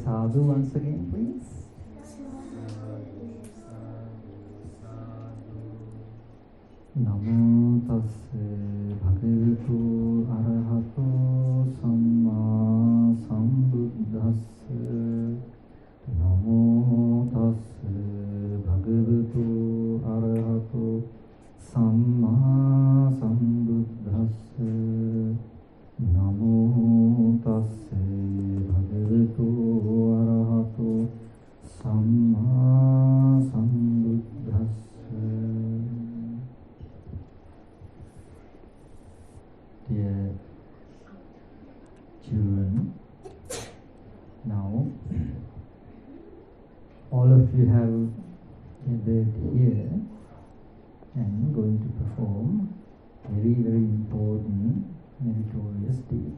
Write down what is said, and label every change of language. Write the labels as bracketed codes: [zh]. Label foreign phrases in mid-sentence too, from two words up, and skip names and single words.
[en] Sadhu once again, please. [pi] Namo tassa bhagavato arahato samma sambuddhassa. Namo tassa bhagavato arahato samma sambuddhassa. Namo tassa bhagavato arahato samma sambuddhassa. [en] Dear children, now all of you have gathered here and going to perform very, very important meritorious deed.